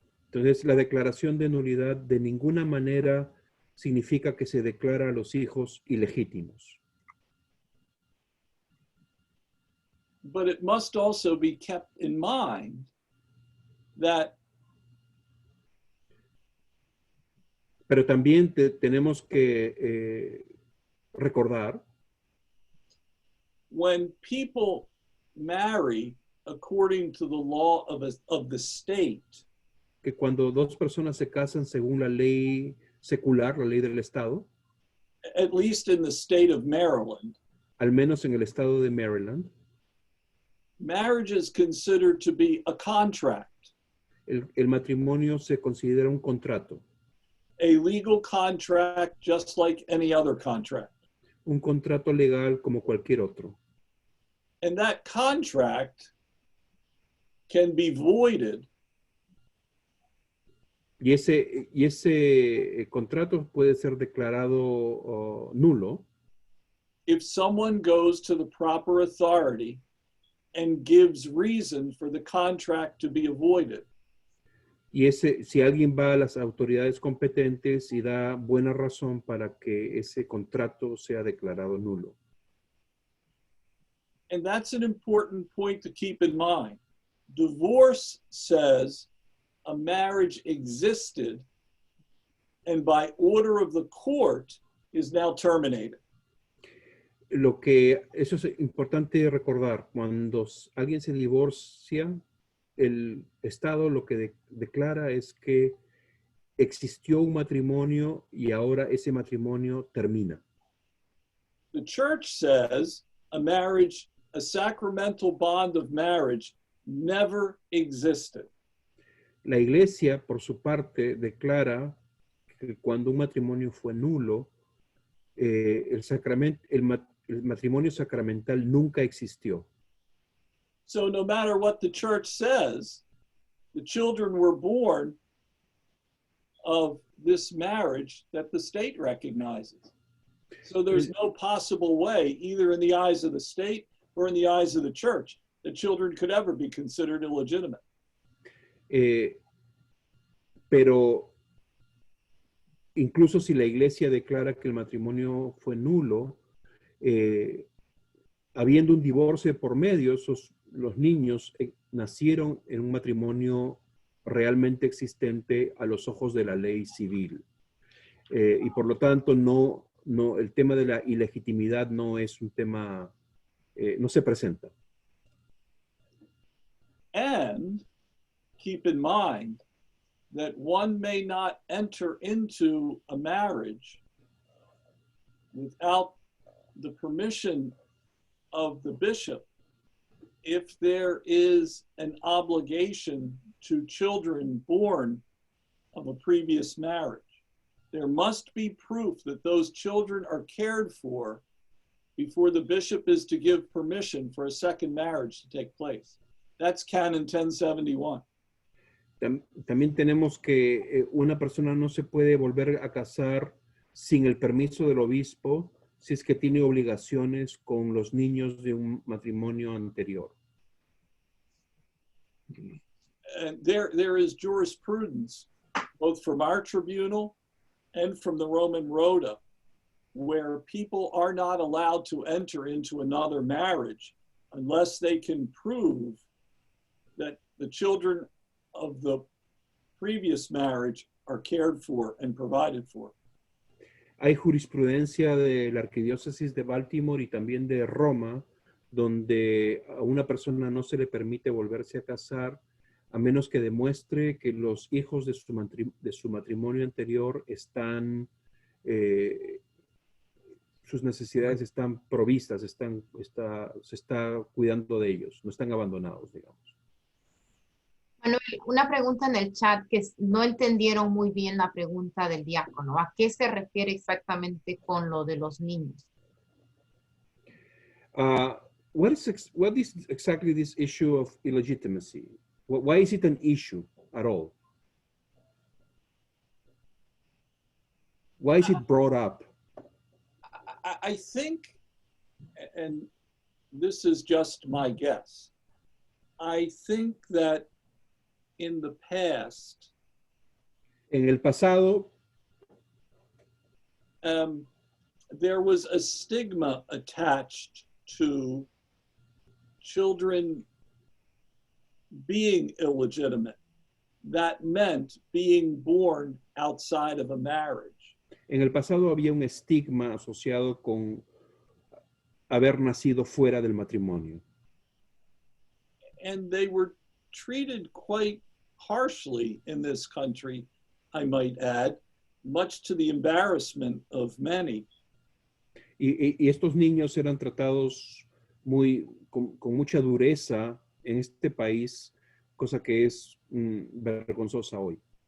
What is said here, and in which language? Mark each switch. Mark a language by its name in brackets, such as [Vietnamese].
[Spanish] Entonces, la declaración de nulidad de ninguna manera significa que se declara a los hijos ilegítimos. [English] But it must also be kept in mind that [Spanish] Pero también tenemos que recordar [English] when people marry according to the law of the state, [Spanish] que cuando dos personas se casan según la ley secular, la ley del Estado, [English] at least in the state of Maryland, [Spanish] al menos en el estado de Maryland, [English] marriage is considered to be a contract, [Spanish] el matrimonio se considera un contrato, [English] a legal contract just like any other contract. [Spanish] un contrato legal como cualquier otro. [English] And that contract can be voided [Spanish] Y ese contrato puede ser declarado nulo [English] if someone goes to the proper authority and gives reason for the contract to be avoided. [Spanish] y si alguien va a las autoridades competentes y da buena razón para que ese contrato sea declarado nulo. [English] And that's an important point to keep in mind. Divorce says a marriage existed and by order of the court is now terminated. [Spanish] Eso es importante recordar. Cuando alguien se divorcia, el Estado lo que declara es que existió un matrimonio y ahora ese matrimonio termina. [English] The church says a sacramental bond of marriage never existed. [Spanish] La iglesia, por su parte, declara que cuando un matrimonio fue nulo, el matrimonio sacramental nunca existió. [English] So no matter what the church says, the children were born of this marriage that the state recognizes. So there's no possible way, either in the eyes of the state or in the eyes of the church, that children could ever be considered illegitimate. [Spanish] Pero incluso si la iglesia declara que el matrimonio fue nulo, habiendo un divorcio por medio, los niños nacieron en un matrimonio realmente existente a los ojos de la ley civil. Y por lo tanto, el tema de la ilegitimidad no es un tema, no se presenta. [English] And keep in mind that one may not enter into a marriage without the permission of the bishop if there is an obligation to children born of a previous marriage. There must be proof that those children are cared for before the bishop is to give permission for a second marriage to take place. That's Canon 1071. [Spanish] También tenemos que una persona no se puede volver a casar sin el permiso del obispo si es que tiene obligaciones con los niños de un matrimonio anterior. [English] And there is jurisprudence, both from our tribunal and from the Roman Rota, where people are not allowed to enter into another marriage unless they can prove that the children of the previous marriage are cared for and provided for. [Spanish] Hay jurisprudencia de la Arquidiócesis de Baltimore y también de Roma, donde a una persona no se le permite volverse a casar a menos que demuestre que los hijos de su matrimonio anterior están, sus necesidades están provistas, se está cuidando de ellos, no están abandonados, digamos. Manuel, una pregunta en el chat que no entendieron muy bien la pregunta del diácono. ¿A qué se refiere exactamente con lo de los niños? [English] What is exactly this issue of illegitimacy? Why is it an issue at all? Why is it brought up? I think, and this is just my guess, I think that in the past, [Spanish] En el pasado, [English] there was a stigma attached to children being illegitimate. That meant being born outside of a marriage. [Spanish] en el pasado había un estigma asociado con haber nacido fuera del matrimonio. [English] And they were treated quite harshly in this country, I might add, much to the embarrassment of many. [Spanish] Y estos niños eran tratados con mucha dureza en este país, cosa que es vergonzosa hoy.